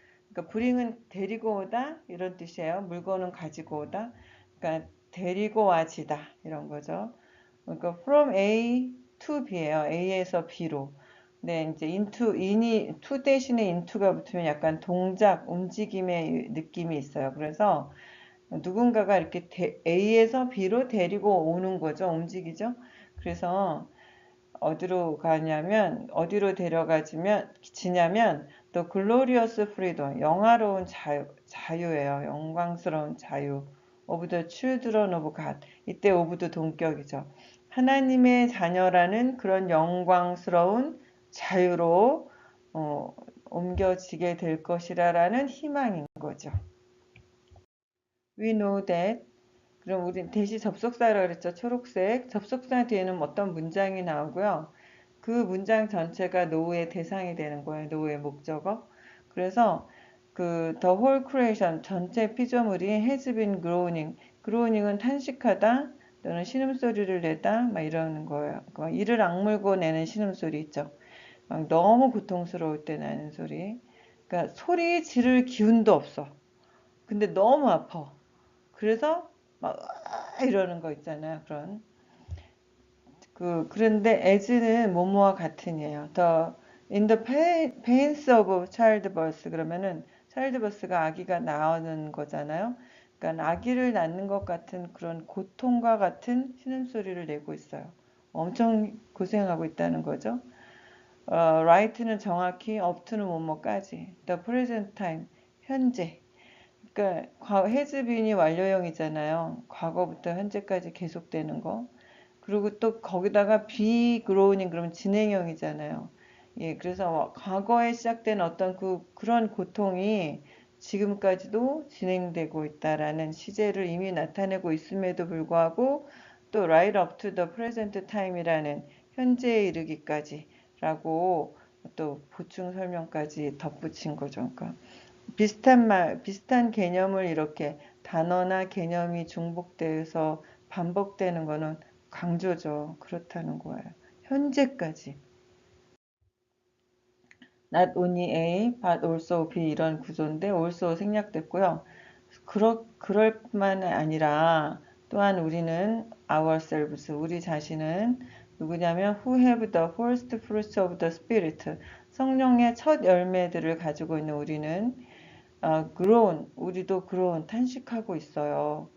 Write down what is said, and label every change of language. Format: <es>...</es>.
<ko>그러니까 bring은 데리고 오다 이런 뜻이에요. 물건은 가지고 오다. 그러니까 데리고 와지다 이런 거죠. 그러니까</ko> <en>from A to B예요.</en> <ko>A에서 B로. 네, 이제 to 대신에 into가 붙으면 약간 동작, 움직임의 느낌이 있어요. 그래서 누군가가 이렇게 A에서 B로 데리고 오는 거죠. 움직이죠. 그래서 어디로 가냐면, 어디로 지냐면, 또</ko> <en>glorious freedom,</en> <ko>영화로운 자유예요. 영광스러운 자유.</ko> <en>of the children of God.</en> <ko>이때 of도 동격이죠. 하나님의 자녀라는 그런 영광스러운 자유로 옮겨지게 될 것이라는 희망인 거죠.</ko> <en>We know that.</en> <ko>그럼 우리 대시 접속사라고 그랬죠. 초록색. 접속사 뒤에는 어떤 문장이 나오고요. 그 문장 전체가 know의 대상이 되는 거예요. know의 목적어. 그래서 그</ko> <en>the whole creation</en> <ko>전체 피조물이</ko> <en>has been groaning.</en> <ko>groaning은 탄식하다 또는 신음소리를 내다 막 이러는 거예요. 이를 악물고 내는 신음소리 있죠. 막 너무 고통스러울 때 나는 소리. 그러니까 소리 지를 기운도 없어. 근데 너무 아파. 그래서 막 이러는 거 있잖아요. 그런데 as는 뭐뭐와 같은이에요.</ko> <en>in the pains of childbirth</en> <ko>그러면은 childbirth가 아기가 나오는 거잖아요. 그러니까 아기를 낳는 것 같은 그런 고통과 같은 신음소리를 내고 있어요. 엄청 고생하고 있다는 거죠. right는 정확히, up to는 뭐뭐까지.</ko> <en>the present time</en> <ko>현재. 그러니까 has been이 완료형이잖아요. 과거부터 현재까지 계속되는 거. 그리고 또 거기다가 be growing 그러면 진행형이잖아요. 예, 그래서 과거에 시작된 어떤 그런 고통이 지금까지도 진행되고 있다라는 시제를 이미 나타내고 있음에도 불구하고 또</ko> <en>right up to the present time</en> <ko>이라는 현재에 이르기까지라고 또 보충 설명까지 덧붙인 거죠. 그러니까 비슷한 개념을 이렇게 단어나 개념이 중복돼서 반복되는 거는 강조죠. 그렇다는 거예요. 현재까지.</ko> <en>Not only A, but also B</en> <ko>이런 구조인데</ko> <en>also</en> <ko>생략됐고요. 그럴 뿐만 아니라 또한 우리는 ourselves, 우리 자신은 누구냐면</ko> <en>who have the first fruits of the spirit,</en> <ko>성령의 첫 열매들을 가지고 있는 우리는 grown, 우리도 grown, 탄식하고 있어요.</ko>